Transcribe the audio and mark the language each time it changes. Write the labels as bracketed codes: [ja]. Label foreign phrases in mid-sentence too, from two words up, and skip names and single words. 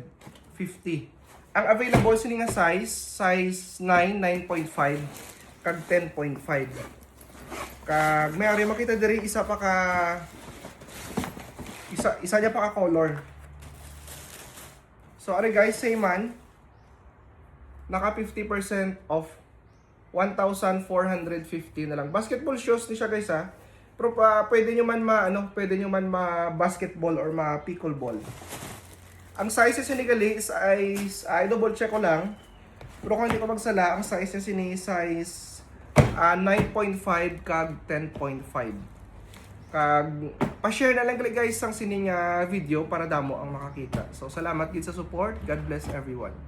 [hil] Ang available sini nga size 9, 9.5 kag 10.5. Kag may ari makita diri isa niya pa ka color. So, ari guys, same man. Naka 50% off. 1,450 na lang. [en] Basketball shoes [hil] ni siya guys ha. Pero pwede nyo man basketball or pickleball. Ang size niya sinigali is [en] double check [hil] ko lang. Pero kung hindi ko magsala, ang size niya size 9.5 kag 10.5. Kag pa-share na lang guys ang sining video para damo ang makakita. So salamat gid sa support. [en] God bless everyone.